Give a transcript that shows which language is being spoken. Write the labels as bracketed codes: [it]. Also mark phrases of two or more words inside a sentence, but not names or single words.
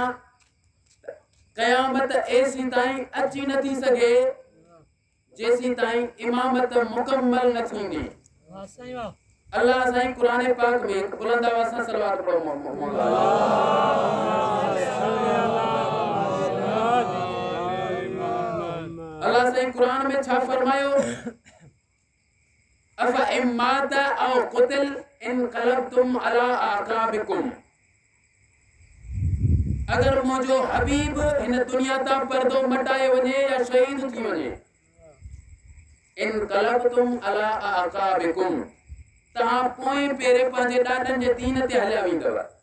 [sd] क़यामत एसी ताईं अची न थी सघे जेसी ताईं इमामत मुकम्मल न थींदी। अल्लाह साईं कुरान पाक में बुलंद आवाज़ सां सलवात पढ़ो। अल्लाह साईं कुरान में छा फरमायो? [ar] أفإن مات أو قتل انقلبتم على أعقابكم. [sd] अगर मुंहिंजो हबीब हिन दुनिया तां पर्दो मटाए वञे या शहीद थी वञे, [ar] انقلبتم على أعقابكم, [sd] तव्हां पोइ पहिरें पंहिंजे ॾाॾनि जे दीन ते हलिया वेंदव।